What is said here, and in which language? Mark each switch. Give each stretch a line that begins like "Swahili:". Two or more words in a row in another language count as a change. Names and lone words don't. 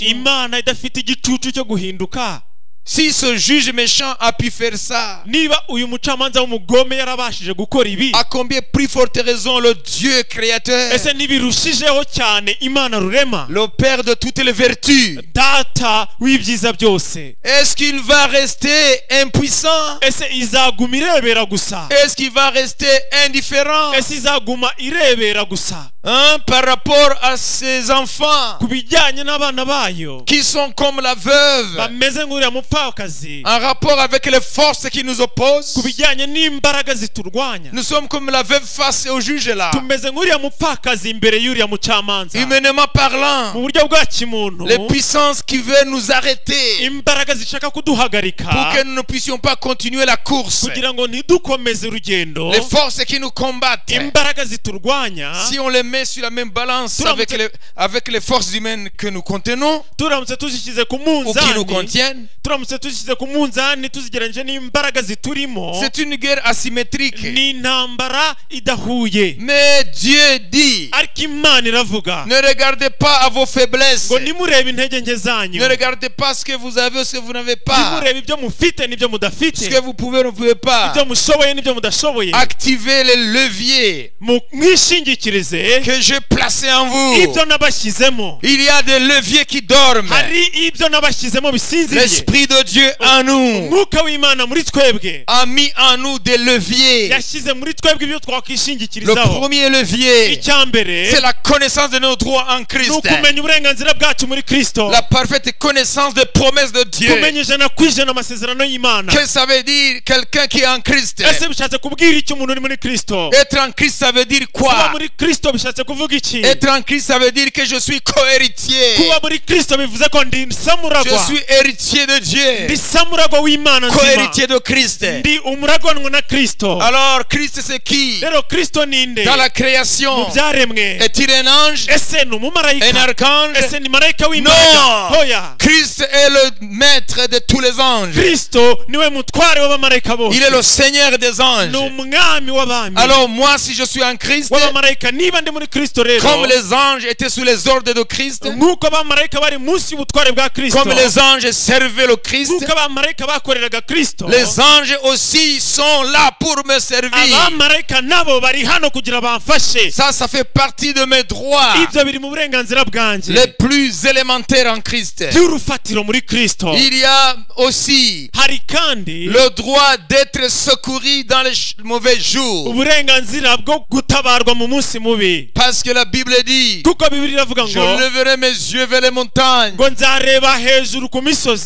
Kinyarwanda: Imana idafite igicucu cyo guhinduka,
French: si ce juge méchant a pu faire ça,
Kinyarwanda: niba uyu mucamanza w'umugome yarabashije gukora ibi,
French: à combien plus forte raison le Dieu créateur,
Kinyarwanda: ese ntibirushijeho cyane Imana rurema,
French: le Père de toutes les vertus,
Kinyarwanda: data w'ibyiza byose.
French: est-ce qu'il va rester impuissant?
Kinyarwanda: Ese izaguma irebera gusa,
French: Est-ce qu'il va rester indifférent,
Kinyarwanda: ese izaguma irebera gusa
French: hein, par rapport à ses enfants
Kinyarwanda: ku bijyanye n'abana bayo
French: qui sont comme la veuve,
Kinyarwanda: bameze nk'uriya mupfakazi,
French: en rapport avec les forces qui nous opposent?
Kinyarwanda: ku bijyanye n'imbaraga ziturwanya?
French: Nous sommes comme la veuve face au juge là.
Kinyarwanda: Tumeze nk'uriya mupfakazi imbere y'uriya mucamanza.
French: Humainement
Kinyarwanda: Mu
French: parlant,
Kinyarwanda: buryo bwa kimuntu,
French: les puissances qui veulent nous arrêter
Kinyarwanda: imbaraga zishaka kuduhagarika
French: pour que nous ne puissions pas continuer la course,
Kinyarwanda: kugira ngo ntidukomeze urugendo,
French: les forces qui nous combattent,
Kinyarwanda: imbaraga ziturwanya,
French: si on les met sur la même balance avec les forces humaines que nous contenons
Kinyarwanda: turamutse tuzishyize ku
French: ou qui nous
Kinyarwanda: munzani,
French: contiennent,
Kinyarwanda: turamutse tuzishyize ku munzani tuzigereranyije n'imbaraga ziturimo,
French: c'est une guerre asymétrique.
Kinyarwanda: ni intambara idahuye.
French: Mais Dieu dit,
Kinyarwanda: Ariko Imana iravuga
French: ne regardez pas à vos faiblesses,
Kinyarwanda: ngo nimurebe intege nke zanyu,
French: ne regardez pas ce que vous avez ou ce que vous n'avez pas,
Kinyarwanda: nimurebe ibyo mufite n'ibyo mudafite,
French: ce que vous pouvez ou ne pouvez pas.
Kinyarwanda: ibyo mushoboye n'ibyo mudashoboye,
French: Activez les leviers
Kinyarwanda: mwishingikirize
French: que j'ai placés en vous.
Kinyarwanda: ibyo nabashyizemo.
French: Il y a des leviers qui dorment.
Kinyarwanda: Hari ibyo nabashyizemo bisinziriye.
French: L'Esprit de Dieu en nous
Kinyarwanda: Umwuka w'Imana muri twebwe
French: a mis en nous des leviers.
Kinyarwanda: yashyize muri twebwe ibyo
French: Le
Kinyarwanda: twakwishingikirizaho.
French: premier levier,
Kinyarwanda: Icya mbere
French: c'est la connaissance de nos droits en
Kinyarwanda: ni
French: Christ.
Kinyarwanda: ukumenya uburenganzira bwacu muri Kristo,
French: La parfaite connaissance des promesses de Dieu.
Kinyarwanda: kumenya ijana ku ijana amasezerano y'Imana.
French: Qu'est-ce que ça veut dire quelqu'un qui est en Christ?
Kinyarwanda: Ese bishatse kubwira iki umuntu uri muri Kristo?
French: Être en Christ, ça veut dire
Kinyarwanda: Kuba
French: quoi?
Kinyarwanda: muri Kristo bishatse kuvuga iki?
French: Être en Christ, ça veut dire que je suis co-héritier.
Kinyarwanda: Kuba muri Kristo bivuze ko ndi
French: Je
Kinyarwanda: samuragwa,
French: suis héritier de Dieu.
Kinyarwanda: ndi samuragwa w'Imana nzima,
French: Co-héritier de Christ.
Kinyarwanda: ndi umuragwanwa na Kristo.
French: Alors, Christ, c'est qui?
Kinyarwanda: Rero Kristo ninde
French: Dans la
Kinyarwanda: mu
French: création,
Kinyarwanda: byaremwe?
French: est-il un ange?
Kinyarwanda: Ese ni
French: Un
Kinyarwanda: umumarayika?
French: archange?
Kinyarwanda: Ese ni marayika w'Imana?
French: Non!
Kinyarwanda: Hoya,
French: Christ est le maître de tous les anges.
Kinyarwanda: Kristo niwe mutware w'abamarayika bose,
French: Il est le Seigneur des anges.
Kinyarwanda: ni umwami w'abami
French: Alors moi, si je suis en Christ,
Kinyarwanda: w'abamarayika. Niba ndi muri Kristo rero,
French: comme les anges étaient sous les ordres de Christ,
Kinyarwanda: nk'uko abamarayika bari munsi y'ubutware bwa Kristo,
French: comme les anges servaient le Christ,
Kinyarwanda: nk'uko abamarayika bakoreraga Kristo,
French: les anges aussi sont là pour me servir.
Kinyarwanda: abamarayika nabo bari hano kugira bamfashe.
French: Ça fait partie de mes droits
Kinyarwanda: Ibyo biri mu burenganzira bwanjye
French: les plus élémentaires en Christ.
Kinyarwanda: by'urufatiro muri Kristo.
French: Il y a aussi
Kinyarwanda: Hari kandi
French: le droit d'être secouru dans les mauvais jours.
Kinyarwanda: uburenganzira bwo gutabarwa mu munsi mubi,
French: Parce que la Bible dit,
Kinyarwanda: kuko Bibiliya iravuga
French: je
Kinyarwanda: ngo
French: leverai mes yeux vers les montagnes.
Kinyarwanda: ngo nzareba hejuru ku misozi,